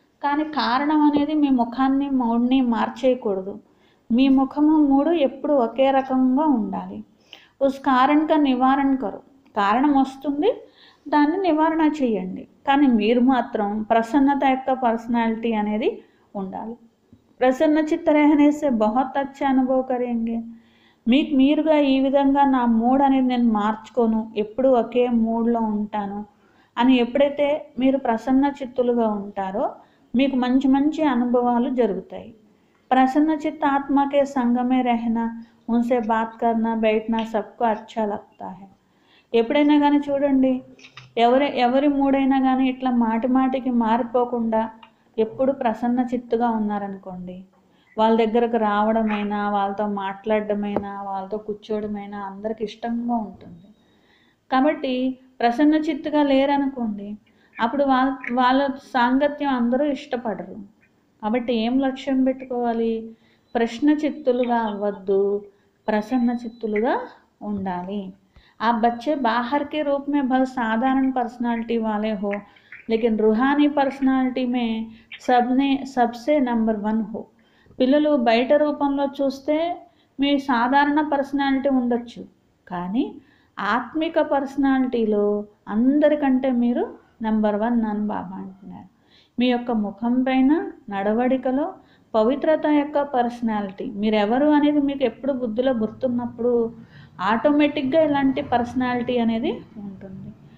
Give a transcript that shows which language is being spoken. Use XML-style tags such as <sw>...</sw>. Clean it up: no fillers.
<te>కానీ కారణం అనేది మీ ముఖాన్ని, మూడ్ని మార్చేయకూడదు. మీ ముఖము, మూడు ఎప్పుడు ఒకే రకంగా ఉండాలి.</te> <hi>ఉస్ కారణ్ కా నివారణ కరు.</hi> <te>కారణం వస్తుంది, దాన్ని నివారణ చేయండి. కానీ మీరు మాత్రం ప్రసన్నత యొక్క పర్సనాలిటీ అనేది ఉండాలి.</te> <hi>ప్రసన్న చిత్త रहने से बहुत अच्छा अनुभव करेंगे.</hi> <te>మీకు మీరుగా ఈ విధంగా నా మూడ్ అనేది నేను మార్చుకోను, ఎప్పుడు ఒకే మూడ్లో ఉంటాను అని ఎప్పుడైతే మీరు ప్రసన్న చిత్తులుగా ఉంటారో మీకు మంచి మంచి అనుభవాలు జరుగుతాయి.</te> <hi>ప్రసన్న చిత్త ఆత్మ के संग में रहना, उनसे बात करना, बैठना सबको अच्छा लगता है.</hi> <te>ఎప్పుడైనా కానీ చూడండి, ఎవరి మూడైనా కానీ ఇట్లా మాటి మాటికి మారిపోకుండా ఎప్పుడు ప్రసన్న చిత్తుగా ఉన్నారనుకోండి, వాళ్ళ దగ్గరకు రావడమైనా, వాళ్ళతో మాట్లాడడమైనా, వాళ్ళతో కూర్చోవడమైనా అందరికి ఇష్టంగా ఉంటుంది. కాబట్టి ప్రసన్న చిత్తుగా లేరనుకోండి, అప్పుడు వాళ్ళ సాంగత్యం అందరూ ఇష్టపడరు. కాబట్టి ఏం లక్ష్యం పెట్టుకోవాలి? ప్రశ్న చిత్తులుగా అవ్వద్దు, ప్రసన్న చిత్తులుగా ఉండాలి.</te> <hi>आप बच्चे बाहर के रूप में बहुत साधारण पर्सनालिटी वाले हो, लेकिन रूहानी पर्सनालिटी में सबसे नंबर 1 हो.</hi> <te>పిల్లలు బయట రూపంలో చూస్తే మీ సాధారణ పర్సనాలిటీ ఉండొచ్చు, కానీ ఆత్మిక పర్సనాలిటీలో అందరికంటే మీరు నెంబర్ 1 అని బాబా అంటున్నారు. మీ యొక్క ముఖం పైన, నడవడికలో పవిత్రత యొక్క పర్సనాలిటీ, మీరెవరు అనేది మీకు ఎప్పుడు బుద్ధిలో గుర్తున్నప్పుడు ఆటోమేటిక్గా ఇలాంటి పర్సనాలిటీ అనేది ఉంటుంది.</te>